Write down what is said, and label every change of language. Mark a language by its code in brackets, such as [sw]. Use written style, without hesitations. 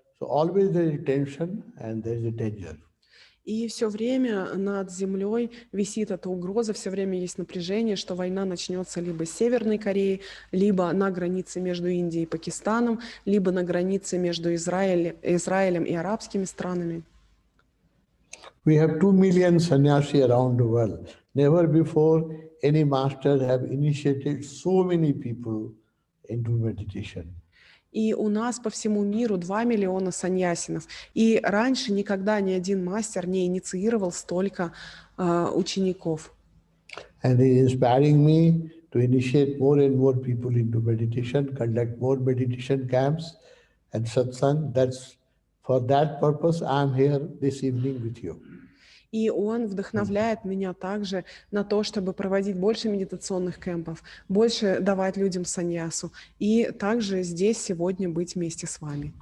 [en] So always there is tension and there is a danger. [ru] И все время над землей висит эта угроза, все время есть напряжение, что война начнется либо с Северной Кореей, либо на границе между Индией и Пакистаном, либо на границе между Израилем и арабскими странами. [en] We have 2 million sannyasi around the world. Never before any master have initiated so many people into meditation. [ru] И у нас по всему миру 2 миллиона саньясинов. И раньше никогда ни один мастер не инициировал столько учеников. [en] And he is inspiring me to initiate more and more people into meditation, conduct more meditation camps and satsang. That's for that purpose I am here this evening with you. [ru] И он вдохновляет меня также на то, чтобы проводить больше медитационных кемпов, больше давать людям саньясу, и также здесь сегодня быть вместе с вами.